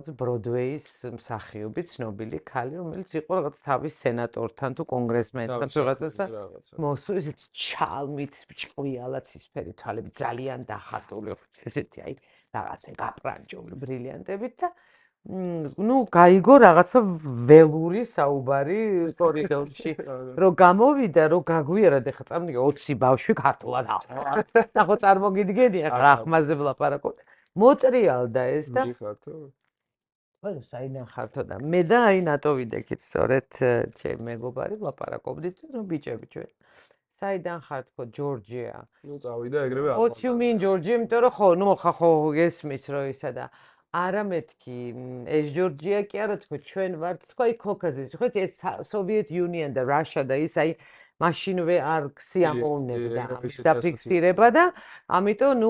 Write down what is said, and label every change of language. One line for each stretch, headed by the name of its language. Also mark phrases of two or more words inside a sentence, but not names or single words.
Georgian: ბროდვეის მსახიობი ცნობილი ქალი რომელიც იყო რაღაც თავის სენატორთან თუ კონგრესმენთან თუ რაღაცასთან მოსული ესეთი ჩალმით ჭყვიალა ცისფერი თვალები ძალიან დახატული ესეთი აი რაღაცა გაპრანჭული ბრილიანტებით და ნუ გაიგო რაღაცა ველური საუბარი კორიდორში რომ გამოვიდა რომ გაგვიერად ეხა წამდგე 20 ბავშვი ქართულად და ხო წარმოგიდგენია რა ხმაზე ვლაპარაკობ მოტრიალდა ეს და მიხართო? ხო, საიდან ხართო და მე და აი ნატოვიდეკით სწორედ ჩემი მეგობარი ვლაპარაკობდით რომ ბიჭები ჩვენ საიდან ხარ თქო ჯორჯია ნუ წავიდა ეგრევე
English: What you mean
Georgian: ჯორჯია იმიტომ რომ ხო ნუ ხო გესმის რომ ისა და არა მეთქი ეს ჯორჯია კი არა თქო ჩვენ ვართ თქო აი კოკაზის ხო ეს Soviet Union და Russia და ის აი მაშინვე არ ქსიამოვნებდა ამის დაფიქსირება და ამიტომ ნუ